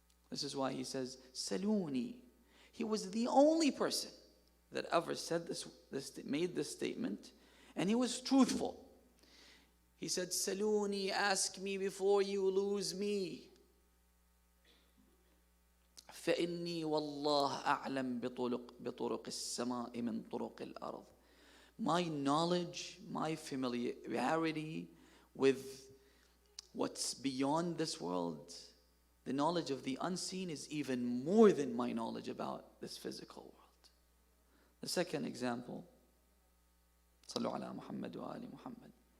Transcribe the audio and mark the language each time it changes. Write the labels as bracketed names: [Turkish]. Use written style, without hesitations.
[English] This is why he says, Saluni. He was the only person that ever said this, made this statement, and he was truthful. He said, Saluni, ask me before you lose me. [Arabic] فإني والله أعلم بطرق السماء من طرق الأرض. [English] My knowledge, my familiarity with what's beyond this world, the knowledge of the unseen is even more than my knowledge about this physical world. The second example, [Arabic] صلوا على محمد وآل محمد.